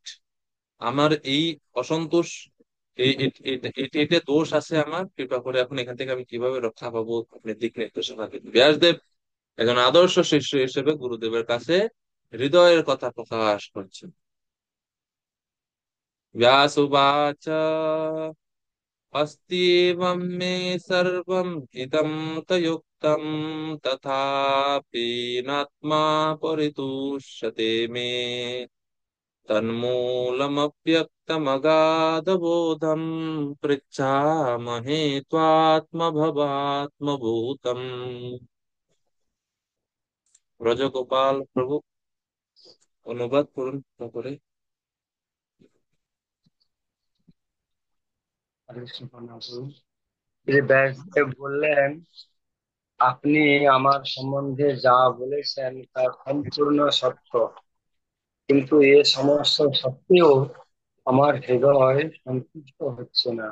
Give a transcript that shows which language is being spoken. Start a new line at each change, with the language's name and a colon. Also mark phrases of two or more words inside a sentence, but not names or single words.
Bangla: আমার এই অসন্তোষ, এটা দোষ আছে আমার, কৃপা করে এখন এখান থেকে আমি কিভাবে রক্ষা পাবো আপনি দিক নির্দেশনা দিন। ব্যাসদেব একজন আদর্শ শিষ্য হিসেবে গুরুদেবের কাছে হৃদয়ের কথা প্রকাশ করছেন।
Sanskrit: ব্যাস উবাচ अस्त्येवं मे सर्वम् इदं तयुक्तं तथापि नात्मा परितुष्यते मे तन्मूलमव्यक्तमगाधबोधं पृच्छामहे त्वात्मभवात्मभूतम्।
Bangla: ব্রজগোপাল প্রভু অনুবাদ করুন করে। শ্রী ব্যাসদেব বললেন, আপনি আমার সম্বন্ধে যা বলেছেন তা সম্পূর্ণ সত্য, কিন্তু এ সমস্ত সত্ত্বেও আমার হৃদয় সন্তুষ্ট হচ্ছে না।